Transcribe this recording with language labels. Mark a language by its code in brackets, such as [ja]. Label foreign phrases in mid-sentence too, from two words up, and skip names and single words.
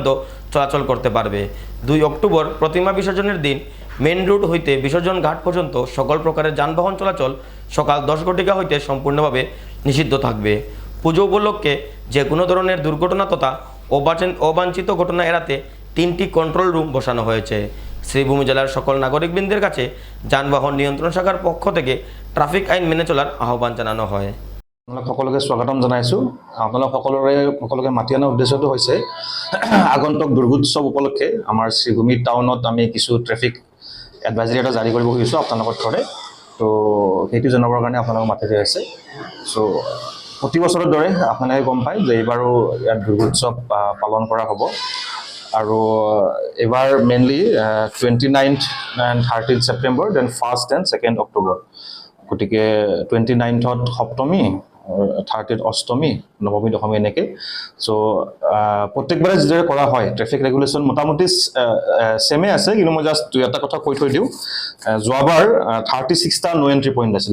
[bn] চলাচল করতে পারবে 2 অক্টোবর প্রতিমা বিসর্জনের দিন মেন রোড হইতে বিসর্জন ঘাট পর্যন্ত সকল প্রকারের যানবাহন চলাচল সকাল 10 ঘটিকা হইতে সম্পূর্ণভাবে নিষিদ্ধ থাকবে পুজো উপলক্ষে যে কোনো ধরনের দুর্ঘটনা তথা অবাঞ্ছিত ঘটনা এড়াতে 3টি কন্ট্রোল রুম বসানো হয়েছে শ্রীভূমি জেলার সকল নাগরিকবৃন্দের কাছে যানবাহন নিয়ন্ত্রণ শাখার পক্ষ থেকে ট্রাফিক আইন মেনে চলার আহ্বান জানানো হয় [as] আপোনালোক সকলোকে স্বাগতম জনাইছোঁ আপোনালোক সকলোকে মাতি অনাৰ উদ্দেশ্যটো হৈছে আগন্তুক দুৰ্গোৎসৱ উপলক্ষে আমাৰ শ্ৰীভূমি টাউনত আমি কিছু [en] traffic advisory [as] এটা জাৰি কৰিব খুজিছোঁ আপোনালোকৰ থ্ৰুৰে তো সেইটো জনাবৰ কাৰণে আপোনালোকক মাতি দিয়া হৈছে। চ' প্ৰতি বছৰৰ দৰে আপোনালোকে গম পায় যে এইবাৰো ইয়াত দুৰ্গোৎসৱ পালন কৰা হ'ব। আৰু এইবাৰ [en] mainly 29th and 30th September, then 1st and 2nd October. [as] গতিকে 29th সপ্তমী, 30th অষ্টমী, নৱমী দশমী এনেকৈ। চ' প্ৰত্যেকবাৰে যিদৰে কৰা হয় [en] traffic regulation [as] মোটামুটি ছেমে আছে, কিন্তু মই জাষ্ট এটা কথা কৈ থৈ দিওঁ, যোৱাবাৰ 36টা [en] no entry point [as] আছিলে।